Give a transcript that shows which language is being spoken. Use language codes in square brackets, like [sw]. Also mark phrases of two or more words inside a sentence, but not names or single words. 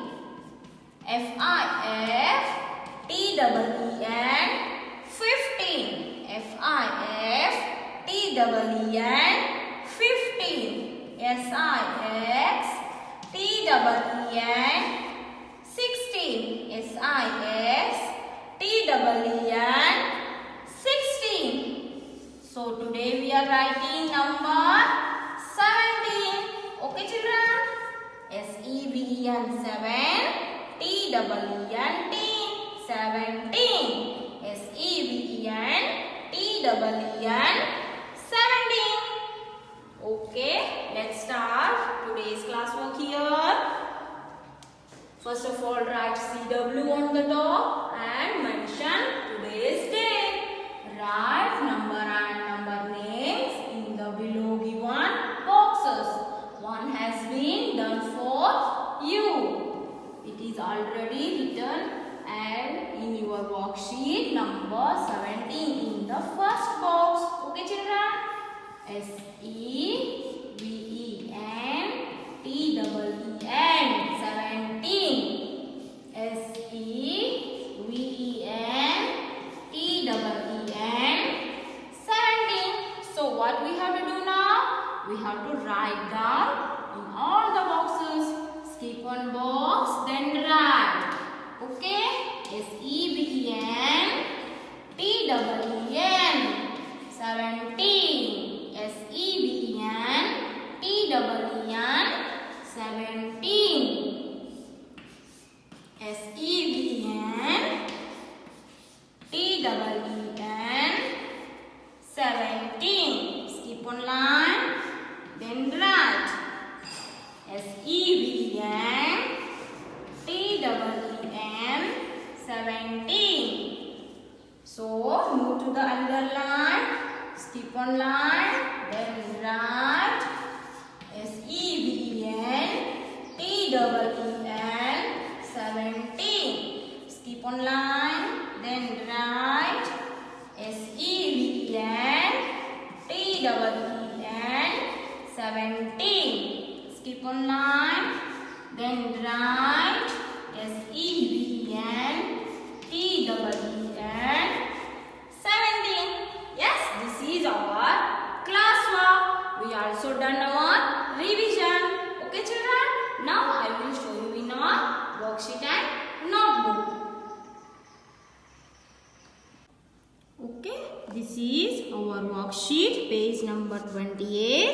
[en] F-I-F, T-W-E-N 15, F-I-F, T-W-E-N 15, S-I-X, T-W-E-N 16, S-I-X, T-W-E-N 16. So today we are writing number 17. Okay children? S-E-V-E-N 7, T-W-E-N 17, S-E-V-E-N T-W-E-N 17. Okay, let's start today's classwork here. First of all, write CW on the top and mention today's date. Write number and number names in the below given boxes. One has been done for you. It is already written and in your worksheet number 17 in the first box. Okay children? S-E-V-E-N T-W-E-N 17, S-E-V-E-N T-W-E-N 17. So what we have to do now? We have to write down in all the boxes. Skip one box, then write. Okay? S-E-V-E-N T-W-E-N 17, S-E-V-E-N T-W-E-N 17, S-E-V-E-N T-W-E-N 17. Skip one line, then write. S-E-V-E-N T-W-E-N 17. So move to the underline. Skip one line, then write. S-E-V-E-N T-W-E-N 17. Skip one line, then write. S-E-V-E-N T-W-E-N 17. Skip one line, then write. S-E-V-E-N T-W-E-N 17. Yes, this is our classwork. We also done our revision. Okay children? Now I will show you in our worksheet and notebook. Okay, this is our worksheet, page number 28.